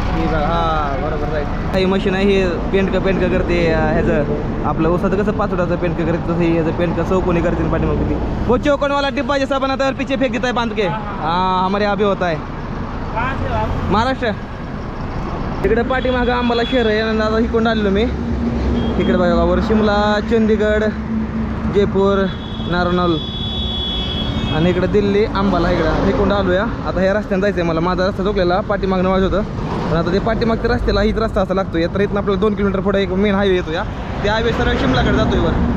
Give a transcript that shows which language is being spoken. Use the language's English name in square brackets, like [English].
[Marathi] हाँ बरोबर राईट, ही मशीन आहे, हे पेंट का करते ह्याचं आपलं उसाचं कसं पाचोड्याचं पेंट का करते, तसं ह्याचं पेंट का चौकोनी करते पाठीमागे। [Hindi] वो चौकोन वाला डिब्बा जैसा बनाता है और पीछे फेंक देता है बांध के। हाँ हमारे यहाँ भी होता है। [Marathi] महाराष्ट्र। इकडे पाठीमागं आंबाला शहर आहे, आणि आता इकडून आलेलो मी इकडे बघा वर शिमला, चंदीगड, जयपूर, नारनौल, आणि इकडे दिल्ली, अंबाला इकडं इकडून आलो या। आता ह्या रस्त्याने जायचं आहे मला, माझा रस्ता चुकलेला पाठीमागणं वाजत होतं, पण आता ते पाठीमागच्या रस्त्याला हीच रस्ता असा लागतो या। तर इथून आपल्याला 2 किलोमीटर पुढे एक मेन हायवे येतो या, त्या हायवे सरळ शिमलाकडे जातोय वर।